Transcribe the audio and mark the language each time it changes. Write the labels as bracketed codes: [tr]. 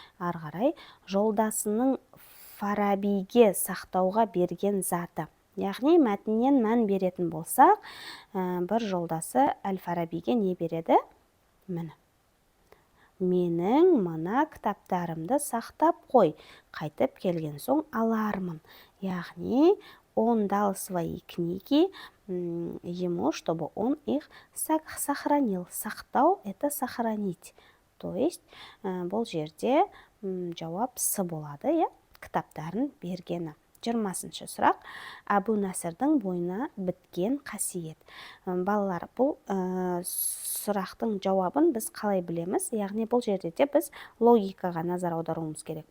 [kk] Ары қарай, жолдасының Фарабиге сақтауға берген заты. Яғни мәтіннен мән беретін болсақ, бір жолдасы әл-Фарабиге не береді? Міне. Менің мына кітаптарымды сақтап қой, қайтып келген соң алармын. Яғни, [ru] он дал свои книги ему, чтобы он их сохранил. Сақтау – это сохранить. То есть, [kk] бұл жерде жауап С болады, иә, кітаптарын бергені. 20-шы сұрақ. Әбу Насырдың бойына біткен қасиет. Балалар, бұл сұрақтың жауабын біз қалай білеміз? Яғни бұл жерде де біз логикаға назар аударуымыз керек.